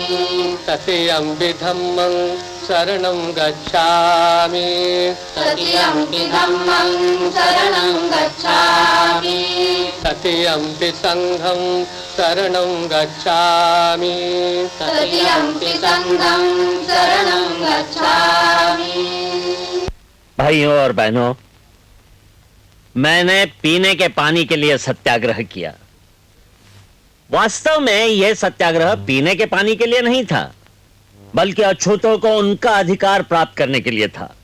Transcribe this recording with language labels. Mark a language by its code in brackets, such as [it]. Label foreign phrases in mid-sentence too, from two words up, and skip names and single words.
[pi] तृतीयम्पि धम्मं शरणं गच्छामि तृतीयम्पि धम्मं शरणं गच्छामि तृतीयम्पि संघं शरणं गच्छामि तृतीयम्पि संघं शरणं गच्छामि। [hi] भाइयों और बहनों, मैंने पीने के पानी के लिए सत्याग्रह किया। वास्तव में यह सत्याग्रह पीने के पानी के लिए नहीं था, बल्कि अछूतों को उनका अधिकार प्राप्त करने के लिए था।